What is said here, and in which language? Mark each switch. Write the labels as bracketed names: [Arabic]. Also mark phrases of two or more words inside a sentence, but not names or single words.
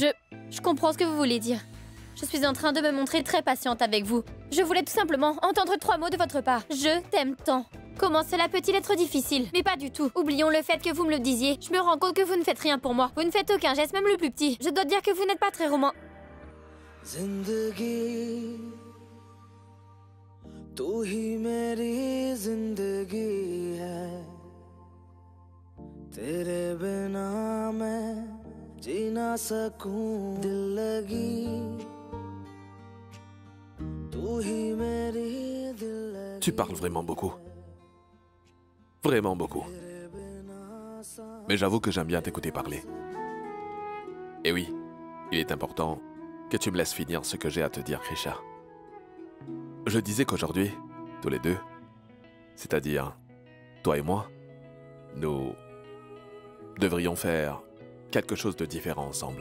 [French] Je comprends ce que vous voulez dire. Je suis en train de me montrer très patiente avec vous. Je voulais tout simplement entendre 3 mots de votre part. Je t'aime tant. Comment cela peut-il être difficile? Mais pas du tout. Oublions le fait que vous me le disiez. Je me rends compte que vous ne faites rien pour moi. Vous ne faites aucun geste, même le plus petit. Je dois dire que vous n'êtes pas très romantique. [Hindi] तू ही मेरी जिंदगी है तेरे बिना मैं जी ना सकूं दिल लगी तू ही मेरी दिल लगी [French] Tu parles vraiment beaucoup. Vraiment beaucoup. Mais j'avoue que j'aime bien t'écouter parler. Et oui, il est important que tu me laisses finir ce que j'ai à te dire, Krisha. Je disais qu'aujourd'hui, tous les deux, c'est-à-dire toi et moi, nous devrions faire quelque chose de différent ensemble.